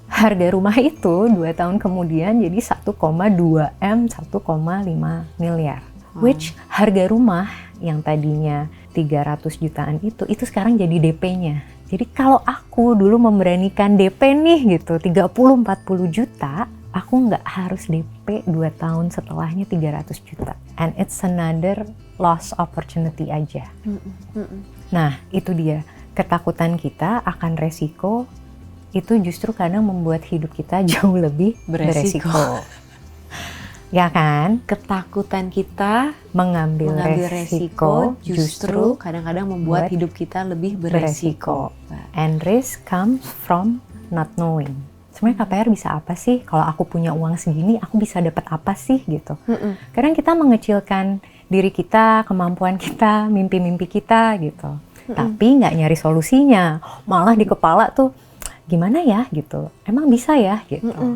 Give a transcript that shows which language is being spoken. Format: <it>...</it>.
<id>Harga rumah itu 2 tahun kemudian jadi 1,2 M, 1,5 miliar. Which harga rumah yang tadinya 300 jutaan itu sekarang jadi DP-nya. Jadi kalau aku dulu memberanikan DP nih gitu, 30-40 juta, aku nggak harus DP 2 tahun setelahnya 300 juta.</id> <en>And it's another lost opportunity</en> <id>aja. Nah, itu dia. Ketakutan kita akan resiko, itu justru kadang membuat hidup kita jauh lebih beresiko. Ya kan? Ketakutan kita mengambil resiko justru kadang-kadang membuat hidup kita lebih beresiko.</id> <en>And risk comes from not knowing.</en> <id>Sebenarnya KPR bisa apa sih? Kalau aku punya uang segini, aku bisa dapat apa sih gitu. Kadang kita mengecilkan diri kita, kemampuan kita, mimpi-mimpi kita gitu. Tapi nggak nyari solusinya. Malah di kepala tuh gimana ya gitu. Emang bisa ya gitu.</id>